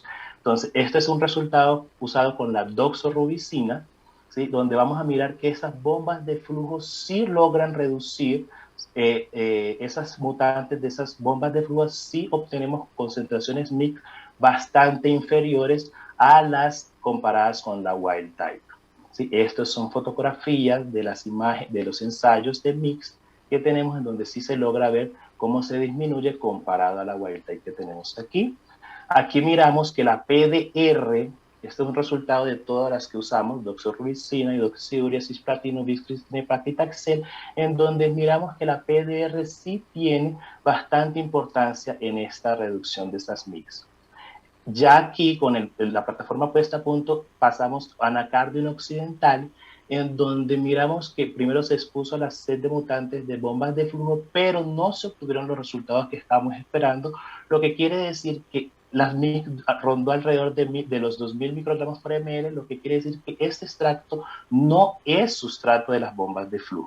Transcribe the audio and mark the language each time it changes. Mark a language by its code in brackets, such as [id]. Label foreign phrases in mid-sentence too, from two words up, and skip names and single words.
[es] Entonces, este es un resultado usado con la doxorubicina, ¿sí? Donde vamos a mirar que esas bombas de flujo sí logran reducir esas mutantes de esas bombas de flujo, sí obtenemos concentraciones mix bastante inferiores a las comparadas con la [en] wild type. [es] ¿Sí? Estas son fotografías de las imágenes, de los ensayos de mix que tenemos, en donde sí se logra ver cómo se disminuye comparado a la [en] wild type [es] que tenemos aquí. Aquí miramos que la PDR, este es un resultado de todas las que usamos, doxorubicina, hidroxiurea, cisplatino, biscristina y paclitaxel, en donde miramos que la PDR sí tiene bastante importancia en esta reducción de estas mix. Ya aquí, con la plataforma puesta a punto, pasamos a anacardium occidental, en donde miramos que primero se expuso la set de mutantes de bombas de flujo, pero no se obtuvieron los resultados que estábamos esperando, lo que quiere decir que las mix rondó alrededor de los 2.000 microgramos por ml, lo que quiere decir que este extracto no es sustrato de las bombas de flujo.